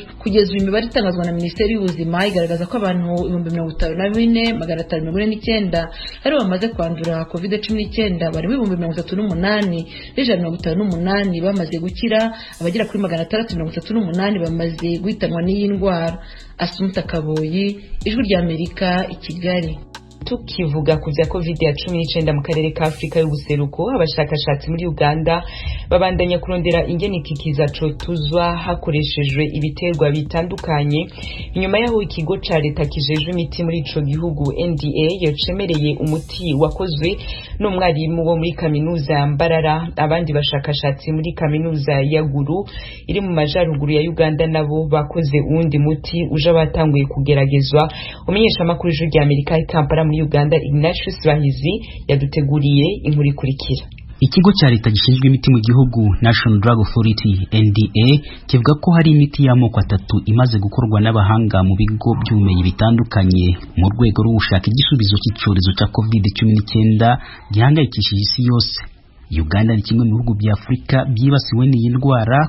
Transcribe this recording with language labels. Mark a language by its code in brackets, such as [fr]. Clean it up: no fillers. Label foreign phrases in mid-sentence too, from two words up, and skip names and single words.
[rw] Kugeza uyu imibare itangazwa na Minisiteri y'Ubuzima igaragaza ko abantu 54,449 ari bamaze kwandura COVID-19, bari 38,158 bamaze gukira, abagera kuri 638 bamaze guhitanwa n'iyi ndwara. Asumta Kaboyi, ijwi rya Amerika i Kigali. [rn] tukivuga ku vya COVID-19 mu karere ka Afrika y'ubuseruko, abashakashatsi muri Uganda babandanya kurondera ingene ikikiza cotuzwa hakoreshejwe ibiterwa bitandukanye inyuma yaho ikigo ca leta kijejwe imiti muri ico gihugu NDA yacemereye umuti wakozwe n'umwarimu wo muri kaminuza ya Mbarara. Abandi bashakashatsi muri kaminuza ya Gulu iri mu majaruguru ya Uganda nabo bakoze uwundi muti uje batanguye kugeragezwa. Umenyesha makuru y'Ijwi Amerika i Kampala muri Uganda Ignatius Bahizi yaduteguriye inkuru ikurikira. [rw] Ikigo cya leta gishinzwe imiti mu gihugu [en] National Drug Authority [rw] NDA kivuga ko hari imiti y'amoko 3 imaze gukorwa n'abahanga mu bigo by'ubumenyi bitandukanye mu rwego rwo gushaka igisubizo cy'icyorezo cya COVID-19 gihangayikishije isi yose. Uganda ni kimwe mu bihugu bya Afrika byibasiwe n'iyi ndwara.